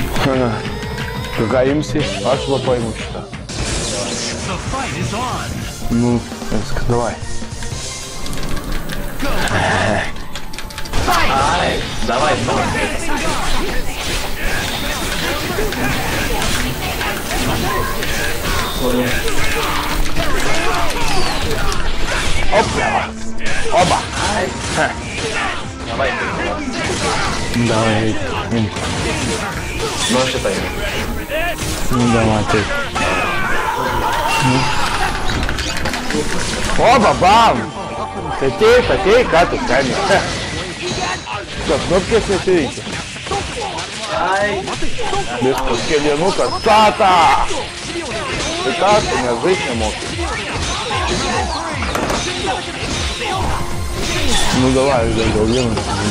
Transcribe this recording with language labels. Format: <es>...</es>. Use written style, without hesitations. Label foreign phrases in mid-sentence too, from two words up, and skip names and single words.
<lt>Tu ką imsi? Aš va paimu šitą. Nu, viskas, davai. Ai, davai,</lt> <ru>Опа! Оба! Давай. Давай, Ну, считай. ну давай ты. Оба, бам! Татей,</ru> <lt>ką tu skani? Kas, knopkės nesireikia. Viskas, kelienukas, tata! Tai ką tu, nes žaist nemokai. Nu davai, gal vienas.</lt>